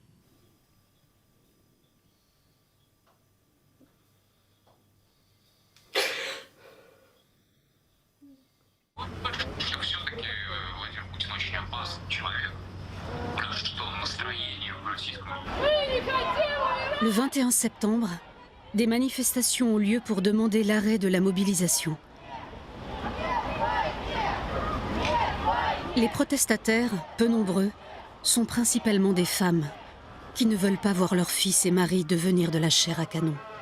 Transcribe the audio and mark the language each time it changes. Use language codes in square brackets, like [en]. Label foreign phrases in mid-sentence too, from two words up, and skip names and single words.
[ru] Что все-таки Владимир Путин очень опасный человек. Что настроение в российском... [fr] Le 21 septembre, des manifestations ont lieu pour demander l'arrêt de la mobilisation. Les protestataires, peu nombreux, sont principalement des femmes qui ne veulent pas voir leurs fils et maris devenir de la chair à canon.